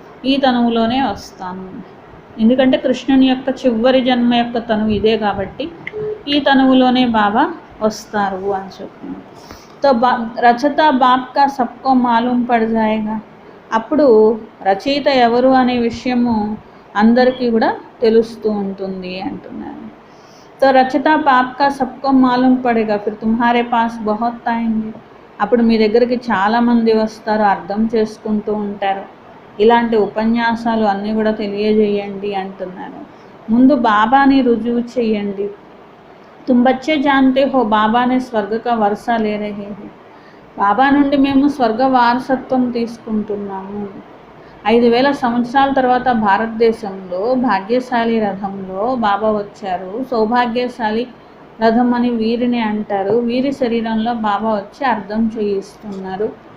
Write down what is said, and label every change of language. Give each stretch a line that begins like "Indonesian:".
Telugu: ఈ తనువులోనే వస్తాను, ఎందుకంటే కృష్ణుని యొక్క చివరి జన్మ యొక్క తనువు ఇదే కాబట్టి ఈ తనువులోనే బాబా వస్తారు అని చెప్తున్నాను.
Hindi: తో రచయిత బాప్ కా సబ్కో మాలూమ్ పడ్ జాయేగా.
Telugu: అప్పుడు రచయిత ఎవరు అనే విషయము అందరికీ కూడా తెలుస్తూ ఉంటుంది అంటున్నారు.
Hindi: तो रचता बाप का सबको मालूम पड़ेगा, फिर तुम्हारे पास बहुत आएंगे.
Telugu: అప్పుడు మీ దగ్గరికి చాలామంది వస్తారు, అర్థం చేసుకుంటూ ఉంటారు. ఇలాంటి ఉపన్యాసాలు అన్నీ కూడా తెలియజేయండి అంటున్నారు. ముందు బాబాని రుజువు చేయండి.
Hindi: तुम बच्चे जानते हो बाबा ने स्वर्ग का वर्षा ले रहे हैं.
Telugu: బాబా నుండి మేము స్వర్గ వారసత్వం తీసుకుంటున్నాము. 5000 సంవత్సరాల తర్వాత భారతదేశంలో భాగ్యశాలి రథంలో బాబా వచ్చారు. సౌభాగ్యశాలి రథం అని వీరిని అంటారు. వీరి శరీరంలో బాబా వచ్చి అర్థం చేయిస్తున్నారు.